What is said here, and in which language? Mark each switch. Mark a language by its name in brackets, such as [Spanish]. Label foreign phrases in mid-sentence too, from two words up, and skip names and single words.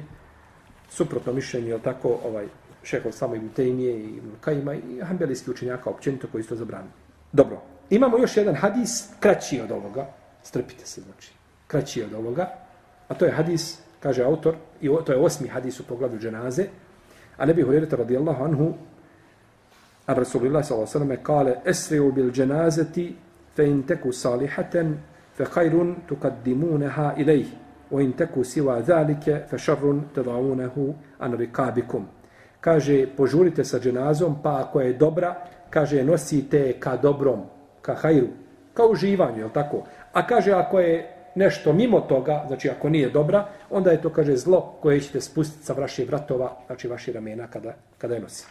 [Bosnian] Suprotno mišljenje, jel tako, šehol samo Ibn Tejmije i Ibn Kajima i hanbelijski učenjaka općenito koji su to zabranili. Dobro, imamo još jedan hadis kraći od ovoga. Strpite se, znači. Kraći od ovoga. A to je hadis, kaže autor, i to je 8. hadis u poglavlju dženaze. [Arabic] عن أبي هريرة رضي الله عنه أن رسول الله صلى الله عليه وسلم قال: "أسرعوا بالجنازة فإن تك صالحة فخير تقدمونها إليه وإن تك سوى ذلك فشر تضعونه عن رقابكم." [Bosnian] Kaže, požurite sa dženazom, pa ako je dobra, kaže, nosite ka dobrom, ka hajru, ka uživanju, je tako? A kaže, ako je nešto mimo toga, znači ako nije dobra, onda je to, kaže, zlo koje ćete spustiti sa vaših vratova, znači vaših ramena kada je nosite.